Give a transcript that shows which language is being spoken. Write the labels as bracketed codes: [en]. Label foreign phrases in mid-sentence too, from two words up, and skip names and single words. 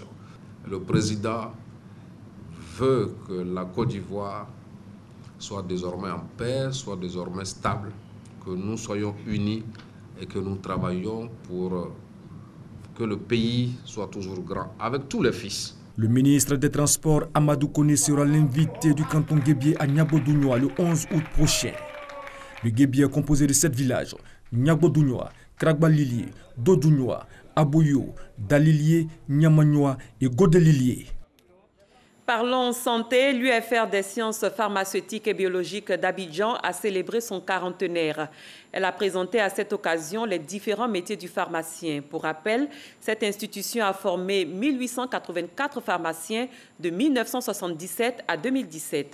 [fr] Le président veut que la Côte d'Ivoire soit désormais en paix, soit désormais stable, que nous soyons unis et que nous travaillions pour que le pays soit toujours grand, avec tous les fils. Le ministre des Transports Amadou Koné sera l'invité du canton guébié à Niago-Dougnois le 11 août prochain. Le guébié est composé de 7 villages, Niago-Dougnois, Kragba-Lilié, Dodougnois, Aboyo, Dalilié, Niamagnois et Godelilié. Parlons santé, l'UFR des sciences pharmaceutiques et biologiques d'Abidjan a célébré son 40aire. Elle a présenté à cette occasion les différents métiers du pharmacien. Pour rappel, cette institution a formé 1884 pharmaciens de 1977 à 2017.